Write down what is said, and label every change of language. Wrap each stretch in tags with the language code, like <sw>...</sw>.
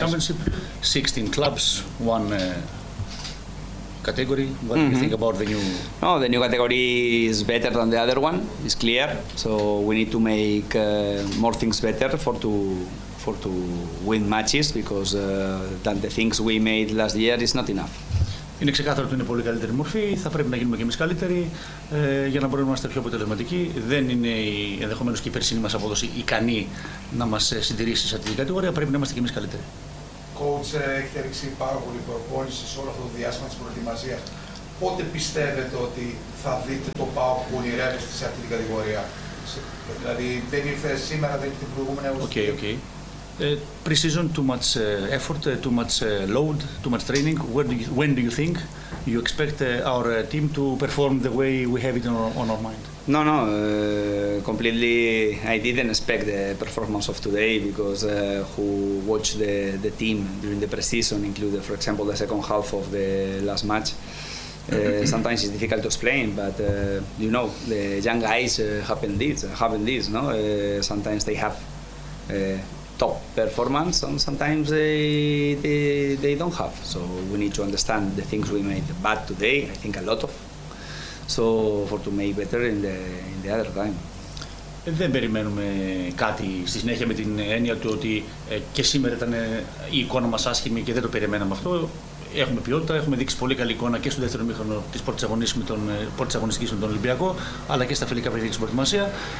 <en>Championship, 16 clubs, one category. What mm-hmm. do you think about the new? No, the new category is better than the other one. It's clear. So we need to make more things better for to win matches, because than the things we made last year is not enough.</en> <el>Είναι ξεκάθαρο ότι είναι πολύ καλύτερη μορφή. Θα πρέπει να γίνουμε και εμείς καλύτεροι για να μπορούμε να είμαστε πιο αποτελεσματικοί. Δεν είναι ενδεχομένως και η περσινή μας απόδοση ικανή να μας συντηρήσει σε αυτήν την κατηγορία. Πρέπει να είμαστε και εμείς καλύτεροι. Coach, έχετε ρίξει πάρα πολύ προπόνηση σε όλο αυτό το διάστημα της προετοιμασίας. Πότε πιστεύετε ότι θα δείτε το ΠΑΟΚ που ονειρεύεστε σε αυτήν την κατηγορία? Δηλαδή, δεν ήρθε σήμερα, δεν ήρθε την προηγούμενη εβδομάδα. Okay.</el> <en>Pre-season, too much effort, too much load, too much training. When do you think you expect our team to perform the way we have it on our mind? No, completely. I didn't expect the performance of today, because who watched the team during the pre-season, including, for example, the second half of the last match. Sometimes it's difficult to explain, but you know, the young guys happen this, no? Sometimes they have top performance, and sometimes they don't have. So we need to understand the things we made bad today, I think a lot of, so for to make better in the other time.</en> <el>Δεν περιμένουμε κάτι στη συνέχεια με την έννοια του ότι και σήμερα ήταν η εικόνα μας άσχημη και δεν το περιμέναμε αυτό. Έχουμε ποιότητα, έχουμε δείξει πολύ καλή εικόνα και στο δεύτερο μήχρονο της πρώτης αγωνιστικής με τον Ολυμπιακό, αλλά και στα φιλικά παιχνίδια της προετοιμασία.</el>